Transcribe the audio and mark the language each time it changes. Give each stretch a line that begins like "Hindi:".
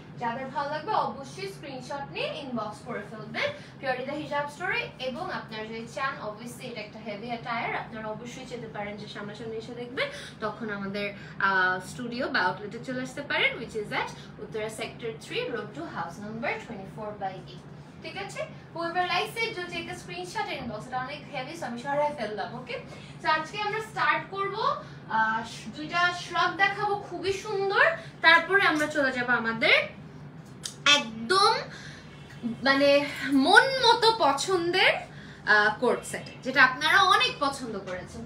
Bangla: যাদের ভালো লাগবে অবশ্যই স্ক্রিনশট নিয়ে ইনবক্স করে ফেলবেন পিওরিটি দ্য হিজাব স্টোরে। এবং আপনারা যদি চান অবভিয়াসলি এটা একটা হেভি অ্যাটায়ার, আপনারা অবশ্যই যেতে পারেন যে সামনাসামনি এসে দেখবেন, তখন আমাদের স্টুডিও বা আউটলেটে চলে আসতে পারেন,
English: which is at
Bangla: Uttara sector 3 road to house number 24/8। ঠিক আছে?
English: whoever likes it do take a screenshot and inbox,
Bangla: এটা অনেক হেভি, সো আমি সরাই ফেললাম। ওকে, সো আজকে আমরা স্টার্ট করব, দুইটা শ্রাগ দেখাবো খুবই সুন্দর, তারপরে আমরা চলে যাব আমাদের একদম মানে মন মতো পছন্দের কোট সেটে, যেটা আপনারা অনেক পছন্দ করেছেন।